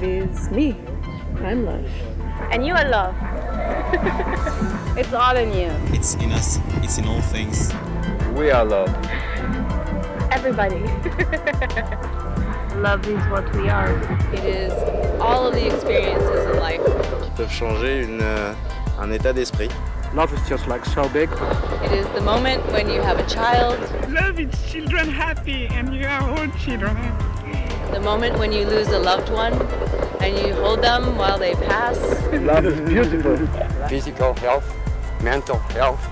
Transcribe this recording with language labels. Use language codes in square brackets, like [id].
[en] It's me. I'm love. And you are love. It's all in you. It's in us. It's in all things. We are love. Everybody. Love is what we are. It is all of the experiences of life. [fr] Qui peuvent changer un état d'esprit. [en] Love is just like so big. It is the moment when you have a child. Love is children happy and you are all children happy. The moment when you lose a loved one and you hold them while they pass. Love is beautiful. Physical health, mental health.